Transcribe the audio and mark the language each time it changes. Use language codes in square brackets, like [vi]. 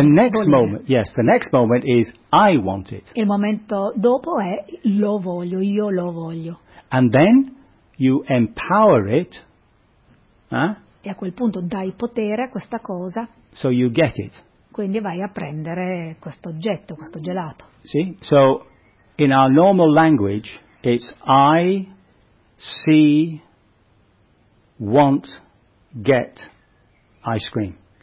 [en] the next moment, yes, the next moment is I want it. [it] Il momento dopo è lo voglio, io lo voglio. [en] And then you empower it. [it] E a quel punto dai potere a questa cosa. [en] So you get it. [it] Quindi vai a prendere questo oggetto, questo gelato. [en] Sì, so in our normal language it's I see, want, get ice cream.